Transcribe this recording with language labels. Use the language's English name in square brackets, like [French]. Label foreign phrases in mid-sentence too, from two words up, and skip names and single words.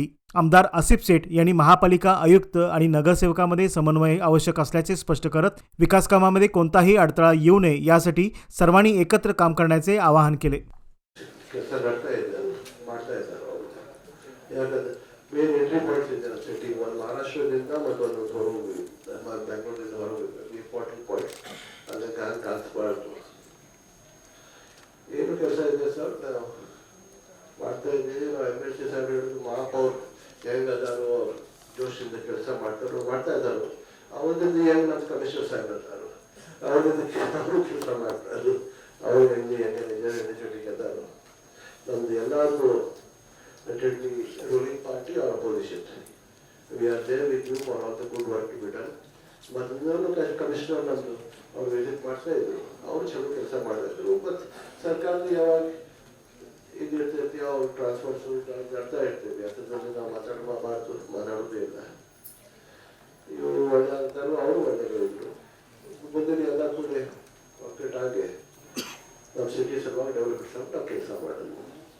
[Marathi] आमदार आसिफ सेठ यांनी महापालिका आयुक्त आणि नगरसेवकांमध्ये समन्वय आवश्यक असल्याचे स्पष्ट करत विकास कामामध्ये कोणताही अडथळा येऊ नये यासाठी सर्वांनी एकत्र काम करण्याचे आवाहन केले। [English] main entry points [Kannada] ಇದೆ ಸಿಟಿ ಒಂದು ಮಹಾರಾಷ್ಟ್ರದಿಂದ ಮತ್ತೊಂದು ಬೆಂಗಳೂರಿಂದ ಹೊರಗೆ [English] important point [Kannada] ಅದಕ್ಕೆ ಕಾಣಿಸ್ಬಾರ್ದು ಏನು ಕೆಲಸ ಇದೆ ಸರ್ ನಾವು ಮಾಡ್ತಾ ಇದ್ದೀವಿ। ನಾವು MLC ಸಾಹೇಬ್ ಹೇಳಿದ್ರು ಮಹಾಪೌರ್ ಹೆಂಗದಾರು ಜೋಶಿಂದ ಕೆಲಸ ಮಾಡ್ತಾ ಇದ್ದಾರೆ। ಅವರಿಂದ ಹೆಂಗೆ ನಮ್ಮ ಕಮಿಷನರ್ ಸಾಹೇಬ್ ಇರ್ತಾರೆ ಅವರಿಂದ ಅವರು ಕೆಲಸ ಮಾಡ್ತಾರೆ। ಅವರು ಹೆಂಗೆ ಜೊತೆಗೆ ಅದಾರು ನಮ್ದು ಎಲ್ಲರೂ [English] definitely ruling party or opposition. We are there with you for all the good work to be done. But the commissioner [Kannada] ನಮ್ಮದು ಅವ್ರು ವಿಸಿಟ್ ಮಾಡ್ತಾ ಇದ್ರು, ಅವರು ಚಲೋ ಕೆಲಸ ಮಾಡ್ತಿದ್ರು। ಬಟ್ ಸರ್ಕಾರದ ಯಾವಾಗ ಇದು ಇರ್ತೈತಿ ಅವ್ರು ಟ್ರಾನ್ಸ್ಫರ್ಸ್ ಮಾಡ್ತಾ ಇರ್ತೀವಿ, ಅದರಲ್ಲಿ ನಾವು ಮಾತಾಡೋದೇ ಇಲ್ಲ। ಇವರು ಒಳ್ಳೆ ಅಂತಾರು ಅವರು ಒಳ್ಳೆ ಹೇಳಿದ್ರು। ಮುಂದೆ ಎಲ್ಲ ಕೂಡ ಆಗಿ ನಮ್ಮ ಸಿಟಿ ಸಲುವಾಗಿ ಡೆವಲಪ್ಮೆಂಟ್ ನಾವು ಕೆಲಸ ಮಾಡೋದು।